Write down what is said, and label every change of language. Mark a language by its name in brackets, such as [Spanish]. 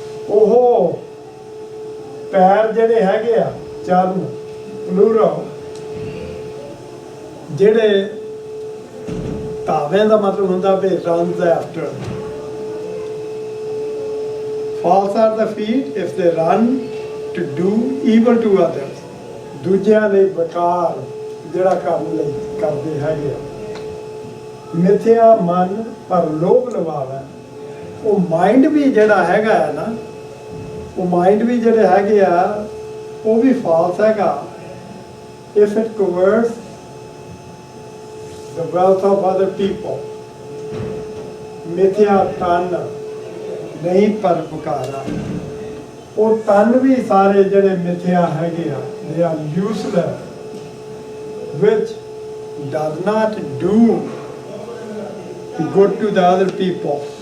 [Punjabi] ਉਹ ਪੈਰ ਜਿਹੜੇ ਹੈਗੇ ਆ ਚਰਨ ਪਲੂਰਮ, ਜਿਹੜੇ ਧਾਵੇਂ ਦਾ ਮਤਲਬ ਹੁੰਦਾ ਵੀ [English] runs after। False are the feet if they run to do evil to others। [Punjabi] ਦੂਜਿਆਂ ਲਈ ਬੇਕਾਰ ਜਿਹੜਾ ਕਰਨ ਲਈ ਕਰਦੇ ਹੈਗੇ ਆ। ਮਿਥਿਆ ਮਨ ਪਰ ਲੋਭ ਲਵਾਵੇ। ਉਹ ਮਾਈਂਡ ਵੀ ਜਿਹੜਾ ਹੈਗਾ ਹੈ ਨਾ, ਉਹ ਮਾਈਂਡ ਵੀ ਜਿਹੜੇ ਹੈਗੇ ਆ ਉਹ ਵੀ ਫਾਲਸ ਹੈਗਾ। [English] If it covers the wealth of other people। [Punjabi] ਮਿਥਿਆ ਤਨ ਨਹੀਂ ਪਰਪਕਾਰਾ। ਉਹ ਤਨ ਵੀ ਸਾਰੇ ਜਿਹੜੇ ਮਿਥਿਆ ਹੈਗੇ ਆ, [English] they are useless, which does not do good to the other people।